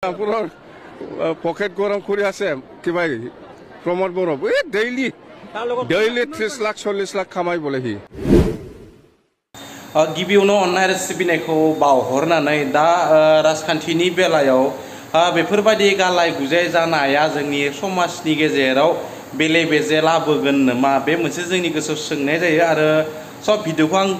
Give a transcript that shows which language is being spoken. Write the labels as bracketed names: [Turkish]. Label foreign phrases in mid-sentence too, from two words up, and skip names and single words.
[Assamese] পকেট গৰম কৰি আছে কিবা প্ৰমোদ বড়ো ডেইলি 30 লাখ 40 লাখ কামাই বোলে সি [Bodo] गिबियावनो अननाय आरो सिबिनायखौ बावहरनानै दा राजखान्थिनि बेलायाव बेफोरबायदि गालाय गुजाय जानाया जोंनि समाजनि गेजेराव बेले बेजे लाबोगोन नामा बे मोनसे जोंनि गोसोआव सोंनाय जायो आरो सब भिडिअखौ आं